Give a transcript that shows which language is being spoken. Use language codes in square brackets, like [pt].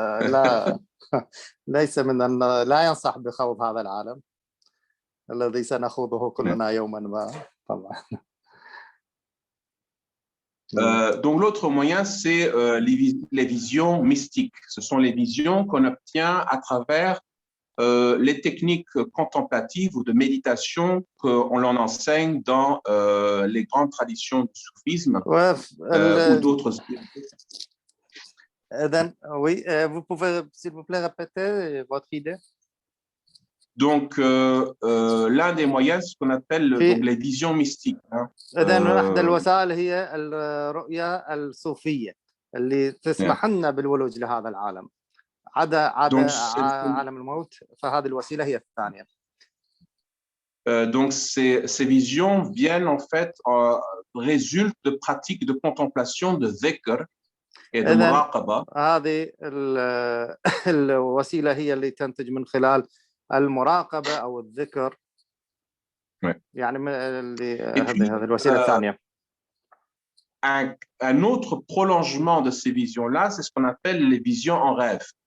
[ar] لا ليس من أن لا ينصح بخوض هذا العالم الذي سنخوضه كلنا يوما ما طبعا. [fr] Donc l'autre moyen, c'est les visions mystiques. Ce sont les visions qu'on obtient à travers les techniques contemplatives ou de méditation qu'on l'on enseigne dans les grandes traditions du soufisme ou d'autres. Oui, vous pouvez, s'il vous plaît, répéter votre idée? Donc, l'un des moyens, c'est ce qu'on appelle donc, les visions mystiques. [ar] إذن أحد الوسائل هي الرؤية الصوفية اللي تسمح لنا بالولوج لهذا العالم. عدا عالم الموت، فهذه الوسيلة هي الثانية. [fr] Donc, ces visions viennent en fait, résultent de pratiques de contemplation, de dhikr et de muraqaba. [ar] هذه الوسيلة هي اللي تنتج من خلال المراقبة أو الذكر. يعني هذه الوسيلة الثانية. [fr] Un autre prolongement de ces visions-là, c'est ce qu'on appelle les visions en rêve.